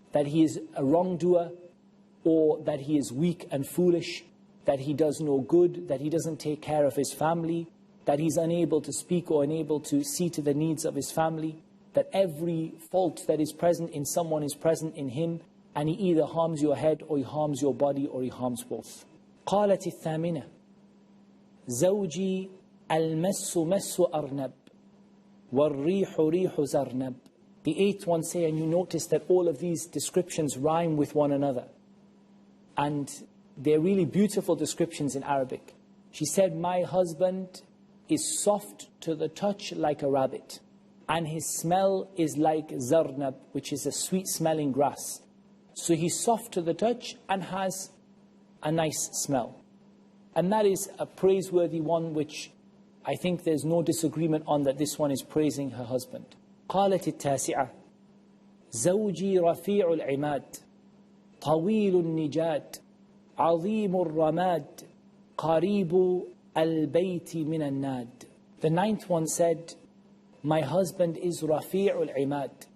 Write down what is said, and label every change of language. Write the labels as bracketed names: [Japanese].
[English] That he is a wrongdoer, or that he is weak and foolish, that he does no good, that he doesn't take care of his family, that he's unable to speak or unable to see to the needs of his family, that every fault that is present in someone is present in him, and he either harms your head, or he harms your body, or he harms both. [Arabic] قالت الثامنة زوجي المس مس أرنب والريح ريح زرنب. [English] The 8th one say, and you notice that all of these descriptions rhyme with one another. And they're really beautiful descriptions in Arabic. She said, my husband is soft to the touch like a rabbit, and his smell is like zarnab, which is a sweet smelling grass. So he's soft to the touch and has a nice smell. And that is a praiseworthy one, which I think there's no disagreement on, that this one is praising her husband. [Arabic] قالت التاسعة زوجي رفيع العماد طويل النجاد عظيم الرماد قريب البيت من الناد. [English] The 9th one said, my husband is [Arabic] رفيع العماد.